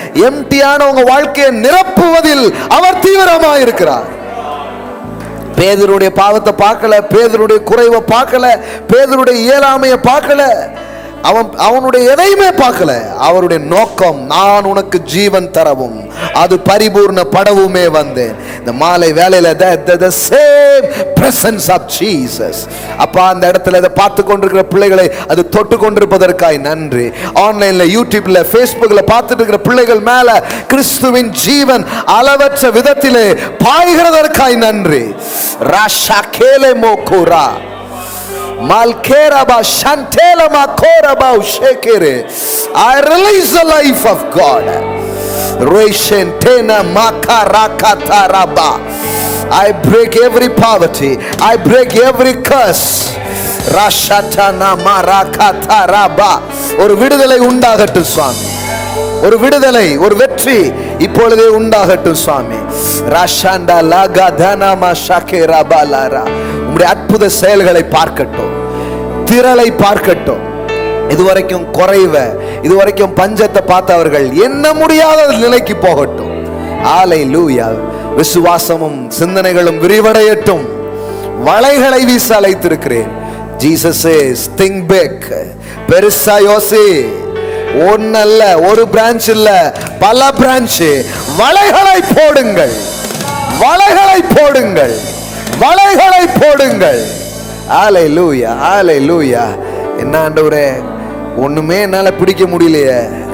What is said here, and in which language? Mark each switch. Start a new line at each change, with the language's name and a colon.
Tamil: எம்டியான உங்க வாழ்க்கையை நிரப்புவதில் அவர் தீவிரமா இருக்கிறார். பேதுருடைய பாவத்தை பார்க்கல, பேதுருடைய குறைவை பார்க்கல, பேதுருடைய இயலாமையை பார்க்கல. அவனுடைய எதையுமே பார்க்கல. அவருடைய நோக்கம், நான் உனக்கு ஜீவன் தரவும் அது பரிபூர்ண படவுமே வந்தேன். இந்த மாலை வேளையில
English: the same presence of Jesus.
Tamil: அப்பா, அந்த இடத்துல இதை பார்த்து கொண்டிருக்கிற பிள்ளைகளை அது தொட்டு கொண்டிருப்பதற்காய் நன்றி. ஆன்லைன்ல, யூடியூப்ல, ஃபேஸ்புக்ல பார்த்துட்டு இருக்கிற பிள்ளைகள் மேல கிறிஸ்துவின் ஜீவன் அளவற்ற விதத்திலே பாய்கிறதற்காய் நன்றி. Rasha Cayley மோகுரா Malkeraba Shantela Makoraba Shekere.
English: I release the life of God. Reshentena Makarakataraba. I break every poverty. I break every curse. Rashatana Marakataraba.
Tamil: ஒரு விடுதலை உண்டாகட்டும் சுவாமி. ஒரு விடுதலை, ஒரு வெற்றி இப்பொழுதே உண்டாகட்டும் சுவாமி. ராஷாண்டா லகதனா மஷகேரபாலாரா. உம்முடைய அற்புத செயல்களை பார்க்கட்டும், திரளை பார்க்கட்டும். இதுவரைக்கும் குறைவ, இதுவரைக்கும் பஞ்சத்தை பார்த்தவர்கள் எண்ண முடியாத நிலைக்கு போகட்டும். ஹல்லேலூயா. விசுவாசமும் சிந்தனைகளும் விரிவடையட்டும். வலைகளை வீச அழைத்திருக்கிறேன்.
English: Jesus says think big.
Tamil: பெருசா யோசி. ஒன்னல்ல, ஒரு பிரான்ச் இல்ல, பல பிரான்ச். வலைகளை போடுங்கள், வலைகளை போடுங்கள், வலைகளை போடுங்கள். ஹல்லேலூயா, ஹல்லேலூயா. என்ன ஆண்டவரே, ஒண்ணுமே என்னால பிடிக்க முடியலையே.